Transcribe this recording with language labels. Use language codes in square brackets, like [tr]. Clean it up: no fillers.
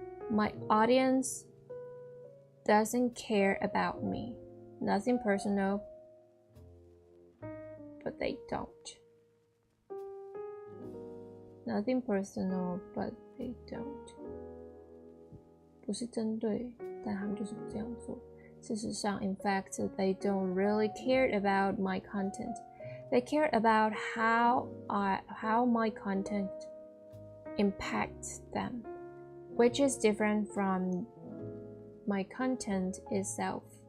[en] My audience doesn't care about me. Nothing personal, but they don't. Nothing personal, but they don't. [zh] 不是针对，但他们就是这样做。事实上 [en] in fact, they don't really care about my content. They care about how my content impacts them, which is different from my content itself.